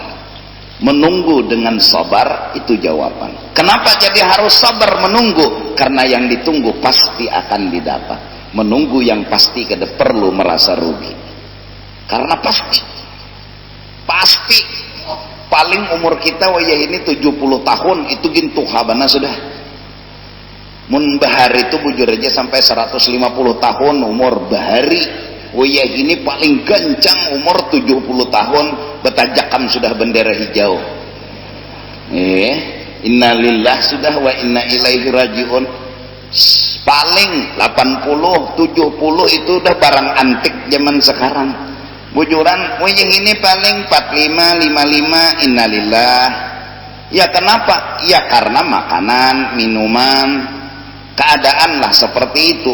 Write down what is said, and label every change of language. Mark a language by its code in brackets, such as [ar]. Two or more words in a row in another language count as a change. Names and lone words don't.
[id] Menunggu dengan sabar itu jawaban. Kenapa jadi harus sabar menunggu? Karena yang ditunggu pasti akan didapat. [bjn] Menunggu yang pasti kada perlu merasa rugi. Karena pasti paling umur kita waya ini 70 tahun itu gintu habana sudah. Mun bahari itu bujur aja sampai 150 tahun umur bahari. Waya ini paling gancang umur 70 tahun, betajakan sudah bendera hijau. Innalillah sudah [ar] wa inna ilaihi rajiun. [id] Paling 80, 70 itu udah barang antik zaman sekarang. [bjn] Bujuran waya ini paling 45, 55, innalillah. [id] Ya kenapa? Ya karena makanan, minuman, keadaan lah seperti itu.